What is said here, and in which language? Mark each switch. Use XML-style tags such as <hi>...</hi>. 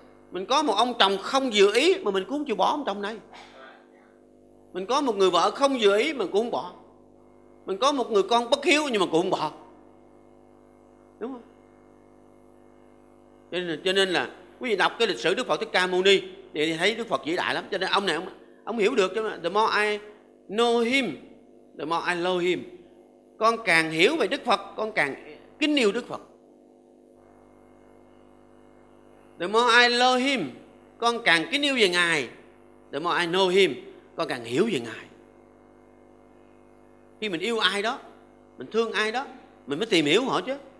<vi>Mình có một ông chồng không vừa ý mà mình cũng không chịu bỏ ông chồng này. Mình có một người vợ không vừa ý mà cũng không bỏ. Mình có một người con bất hiếu nhưng mà cũng không bỏ. Đúng không? Cho nên là quý vị đọc cái lịch sử Đức Phật Thích Ca Mâu Ni thì thấy Đức Phật vĩ đại lắm. Cho nên ông này ông hiểu được.</vi> <en>The more I know him, the more I love him.</en> <vi>Con càng hiểu về Đức Phật, con càng kính yêu Đức Phật.</vi> <en>The more I love him,</en> <vi>con càng kính yêu về Ngài.</vi> <en>The more I know him,</en> <vi>con càng hiểu về Ngài. Khi mình yêu ai đó, mình thương ai đó, mình mới tìm hiểu họ chứ.</vi>